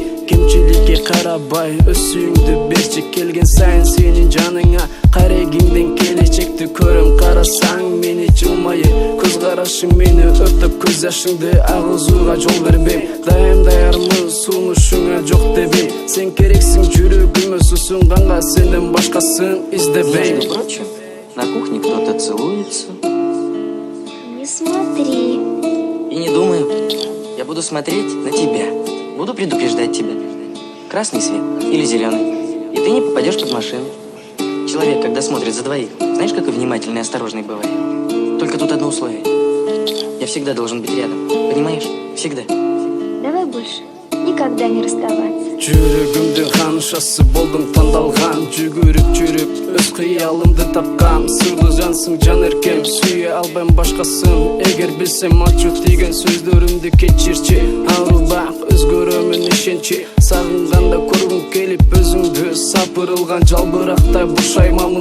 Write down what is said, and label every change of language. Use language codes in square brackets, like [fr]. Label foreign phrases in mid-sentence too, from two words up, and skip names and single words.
[ky] Кемчиликке карабай өз сүйүңдү берчи, келген сайын сенин жаныңа карегиңден келечекти көрөм. Карасаң мени жылмайып, көз карашың мени өртөп, көз жашыңды агызууга жол бербейм. Дайым даярмын сунушуңа жок дебейм, сен керексиң жүрөгүмө, сусунганга сенден башкасын издебейм. [ru] Между прочим, на кухне кто-то целуется. Не смотри. И не думаю, я буду смотреть на тебя. Буду предупреждать тебя. Красный свет или зеленый, и ты не попадешь под машину. Человек, когда смотрит за двоих, знаешь, какой внимательный и осторожный бывает? Только тут одно условие. Я всегда должен быть рядом, понимаешь? Всегда. Давай больше никогда не расставаться. [ky] Жүрөгүмдүн ханышасы болдум тандалган, жүгүрүп жүрүп өз кыялымды тапкам. Сырлы жансың жан эркем, сүйө албайм башкасын. Эгер билсем ачуу тийген сөздөрүмдү кечирчи, арубак өзгөрөмүн ишенчи. Сагынганда көргүм келип өзүңдү, сапырылган жалбырактай бушаймамын.